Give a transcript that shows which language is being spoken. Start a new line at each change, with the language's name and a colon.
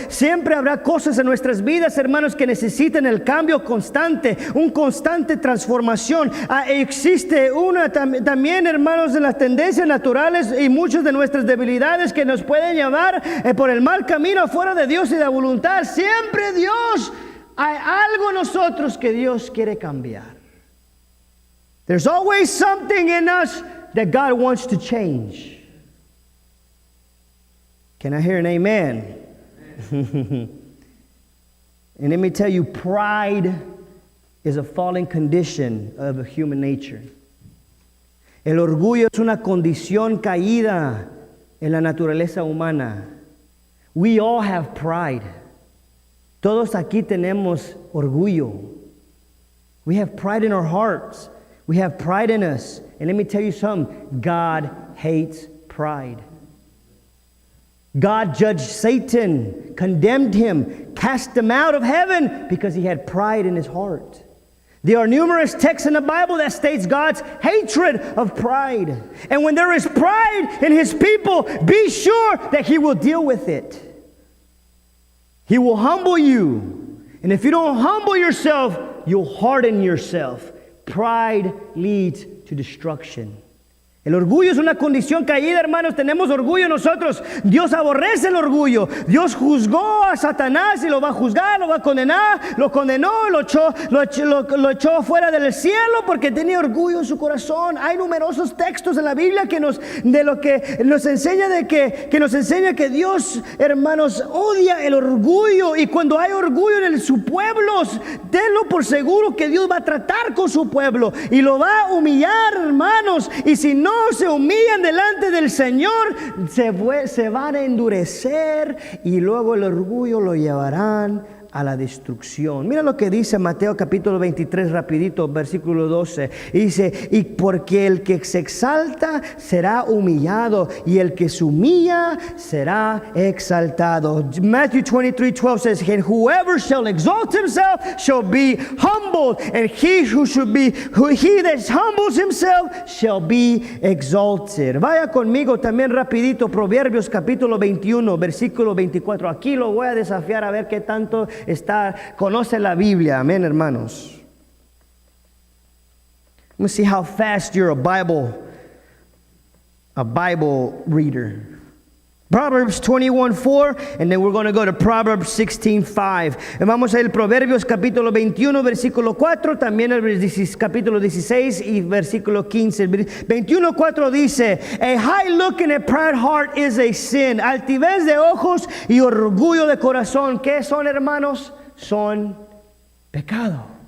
Spanish: Siempre habrá cosas en nuestras vidas, hermanos, que necesitan el cambio constante, un constante transformación. Existe también, hermanos, de las tendencias naturales y muchas de nuestras debilidades que nos pueden llevar por el mal camino fuera de Dios y de la voluntad. Siempre Dios, hay algo en nosotros que Dios quiere cambiar.
English: There's always something in us that God wants to change. Can I hear an amen? And let me tell you, pride is a fallen condition of human nature.
Spanish: El orgullo es una condición caída en la naturaleza humana.
English: We all have pride.
Spanish: Todos aquí tenemos orgullo.
English: We have pride in our hearts. We have pride in us. And let me tell you something, God hates pride. God judged Satan, condemned him, cast him out of heaven because he had pride in his heart. There are numerous texts in the Bible that states God's hatred of pride. And when there is pride in His people, be sure that He will deal with it. He will humble you. And if you don't humble yourself, you'll harden yourself. Pride leads to destruction.
Spanish: El orgullo es una condición caída, hermanos. Tenemos orgullo nosotros. Dios aborrece el orgullo. Dios juzgó a Satanás y lo va a juzgar, lo va a condenar. Lo condenó, lo echó fuera del cielo porque tenía orgullo en su corazón. Hay numerosos textos en la Biblia que nos enseña que Dios, hermanos, odia el orgullo. Y cuando hay orgullo en su pueblo, tenlo por seguro que Dios va a tratar con su pueblo y lo va a humillar, hermanos. Y si no se humillan delante del Señor, se van a endurecer y luego el orgullo lo llevarán a la destrucción. Mira lo que dice Mateo capítulo 23, rapidito, versículo 12. Dice, y porque el que se exalta será humillado y el que se humilla será exaltado.
English: Matthew 23:12 says, and whoever shall exalt himself shall be humbled, and he that humbles himself shall be exalted.
Spanish: Vaya conmigo también rapidito, Proverbios capítulo 21, versículo 24. Aquí lo voy a desafiar a ver qué tanto conoce la Biblia. Amén, hermanos.
English: Let me see how fast you're a Bible reader. Proverbs 21:4, and then we're going to go to Proverbs 16:5.
Spanish: Vamos a ir Proverbios capítulo 21, versículo 4, también el capítulo 16 y versículo 15.
English: 21:4 dice, a high look and a proud heart is a sin.
Spanish: Altivez de ojos y orgullo de corazón. ¿Qué son, hermanos? Son pecado.